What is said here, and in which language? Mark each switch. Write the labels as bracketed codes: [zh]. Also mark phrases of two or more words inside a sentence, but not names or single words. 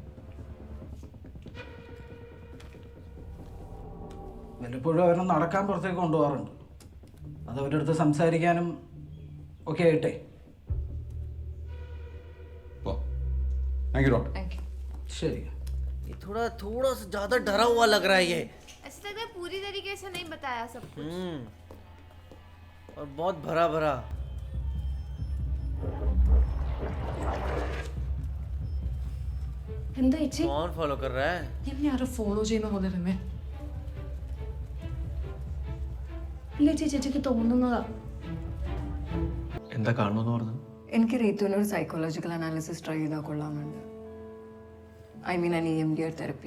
[ml] വല്ലപ്പോഴും അവരെ നടക്കാൻ പുറത്തേക്ക് കൊണ്ടുപോകാറുണ്ട്. അത് അവരുടെ അടുത്ത് സംസാരിക്കാനും ഒക്കെ ആയിട്ടേ. [en] thank you doctor. thank you. [ml] ശരി. [hi] ये थोड़ा थोड़ा सा ज्यादा डरा हुआ लग रहा है ये. ऐसा लग रहा है पूरी तरीके से नहीं बताया सब कुछ. और बहुत भरा भरा. [ml] എന്താ ചേച്ചി? [hi] कौन फॉलो कर रहा है? [ml] എന്നെ ആരോ ഫോളോ ചെയ്യുന്ന പോലെ തന്നെ. ഇല്ല ചേച്ചി, ചേച്ചിക്ക് തോന്നുന്നതാ. എന്താ കാണുമെന്ന് പറഞ്ഞു? എനിക്ക് റീത്തുവിന് ഒരു [en] psychological analysis [ml] ട്രൈ ചെയ്താൽ കൊള്ളാമെന്നുണ്ട്. [en] I mean an EMDR തെറപ്പി.